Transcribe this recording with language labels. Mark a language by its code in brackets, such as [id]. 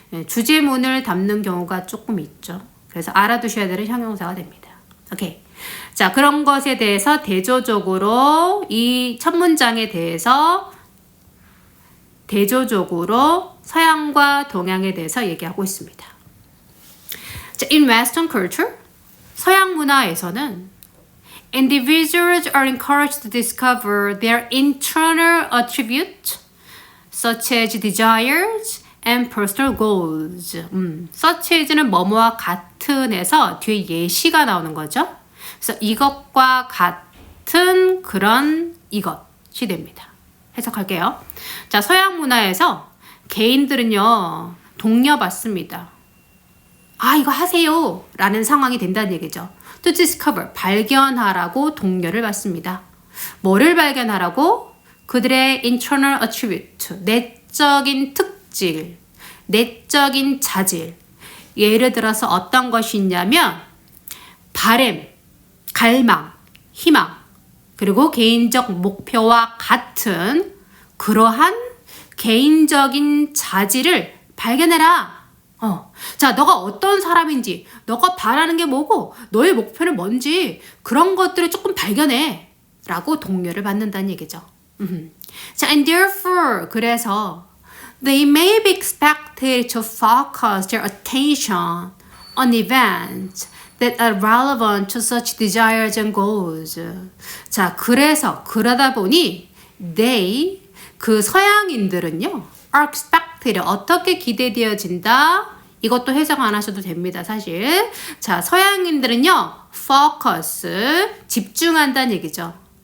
[ko] 주제문을 담는 경우가 조금 있죠. 그래서 알아두셔야 되는 형용사가 됩니다. 오케이. 자, 그런 것에 대해서 대조적으로 이 첫 문장에 대해서 대조적으로 서양과 동양에 대해서 얘기하고 있습니다. [en] 자, in Western culture, [ko] 서양 문화에서는 [en] individuals are encouraged to discover their internal attributes, such as desires and personal goals. [ko] such as는 뭐뭐와 같은에서 뒤에 예시가 나오는 거죠. 그래서 이것과 같은 그런 이것이 됩니다. 해석할게요. 자, 서양 문화에서 개인들은요, 독려받습니다. 아, 이거 하세요 라는 상황이 된다는 얘기죠. [en] To discover, [ko] 발견하라고 독려를 받습니다. 뭐를 발견하라고? 그들의 internal attribute, 내적인 특질, 내적인 자질. 예를 들어서 어떤 것이 있냐면 바램, 갈망, 희망, 그리고 개인적 목표와 같은 그러한 개인적인 자질을 발견해라. 자, 너가 어떤 사람인지, 너가 바라는 게 뭐고, 너의 목표는 뭔지, 그런 것들을 조금 발견해. 라고 독려를 받는다는 얘기죠. [en] 자, and therefore, [ko] 그래서, [en] they may be expected to focus their attention on events that are relevant to such desires and goals. [ko] 자, 그래서, 그러다 보니, they, 그 서양인들은요, [en] are expected, [ko] 어떻게 기대되어진다? 이것도 해석 안 하셔도 됩니다, 사실. 자, 서양인들은요, focus, 집중한다는 얘기죠.